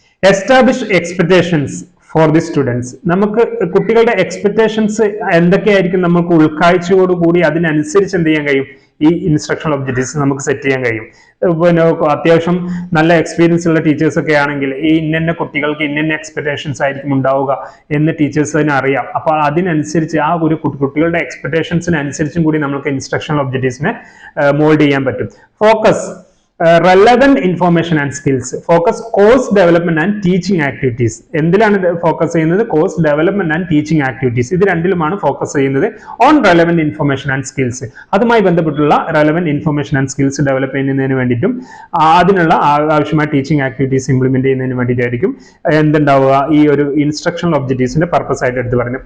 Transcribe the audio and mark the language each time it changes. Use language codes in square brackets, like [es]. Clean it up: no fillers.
[en] Establish expectations for the students. [ml] നമുക്ക് കുട്ടികളുടെ expectations എന്തൊക്കെയായിരിക്കും നമുക്ക് ഉൾക്കാഴ്ചയോടുകൂടി അതിനനുസരിച്ച് എന്ത് ചെയ്യാൻ കഴിയും ഈ ഇൻസ്ട്രക്ഷണൽ ഒബ്ജക്റ്റീവ്സ് നമുക്ക് സെറ്റ് ചെയ്യാൻ കഴിയും. പിന്നെ അത്യാവശ്യം നല്ല എക്സ്പീരിയൻസ് ഉള്ള ടീച്ചേഴ്സ് ഒക്കെ ആണെങ്കിൽ ഈ ഇന്ന കുട്ടികൾക്ക് ഇന്ന എക്സ്പെക്ടേഷൻസ് ആയിരിക്കും ഉണ്ടാവുക എന്ന് ടീച്ചേഴ്സിന് അറിയാം. അപ്പോൾ അതിനനുസരിച്ച് ആ ഒരു കുട്ടികളുടെ എക്സ്പെക്ടേഷൻസിനനുസരിച്ചും കൂടി നമുക്ക് ഇൻസ്ട്രക്ഷണൽ ഒബ്ജക്റ്റീവ്സിനെ മോൾഡ് ചെയ്യാൻ പറ്റും. [en] Focus relevant information and skills. Focus course development and teaching activities. [ml] എന്തിലാണ് focus ചെയ്യുന്നത്? [en] Course development and teaching activities. [ml] ഇത് രണ്ടിലുമാണ് ഫോക്കസ് ചെയ്യുന്നത്. [en] on relevant information and skills, [ml] അതുമായി ബന്ധപ്പെട്ടുള്ള relevant information and skills develop ചെയ്യുന്നതിന് വേണ്ടിയിട്ടും അതിനുള്ള ആവശ്യമായ ടീച്ചിങ് ആക്ടിവിറ്റീസ് ഇംപ്ലിമെന്റ് ചെയ്യുന്നതിന് വേണ്ടിയിട്ടായിരിക്കും എന്തുണ്ടാവുക ഈ ഒരു ഇൻസ്ട്രക്ഷണൽ ഒബ്ജക്റ്റീവ്സിന്റെ പർപ്പസ് ആയിട്ട് എടുത്ത് പറയുന്നത്.